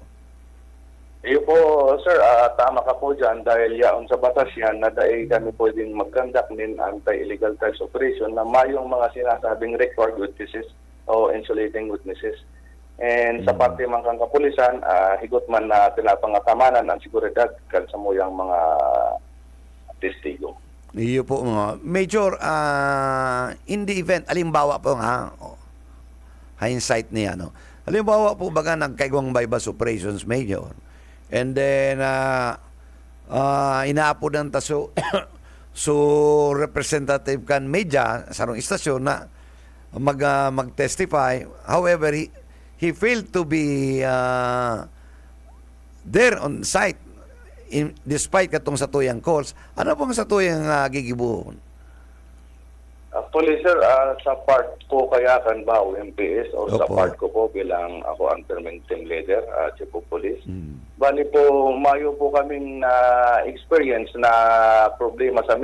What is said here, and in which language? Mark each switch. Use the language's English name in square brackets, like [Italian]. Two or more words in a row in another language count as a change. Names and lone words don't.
[Bikol] Iyo po, sir, tama ka po dyan dahil yaon sa batas yan na dahil kami pwedeng mag-conduct nin [English] anti-illegal drugs operation [Bikol] na mayong mga sinasabing [English] record witnesses [Bikol] o [English] insulating witnesses. [Bikol] And sa parte man kang kapulisan, higot man na tinapangatamanan ang seguridad kan sa muyang mga testigo. Iyo po mga Major, [English] in the event, [Bikol] alimbawa po hindsight niya, no? Alimbawa po baga nagkaigwang [English] bypass operations, [Bikol] Major. And then, inaapod ng taso, so representative kan media sa rong istasyon na mag-testify. [English] However, he failed to be there on site despite [Bikol] katong satuyang [English] calls. [Bikol] Ano pong satuyang gigibuhon? Actually, sir, sa part ko kaya kan ba o MPS o sa Opo. part ko po bilang ako ang [English] permanent team leader, [Bikol] Chief of Police. Bali po, mayo po kaming experience na problema sa media.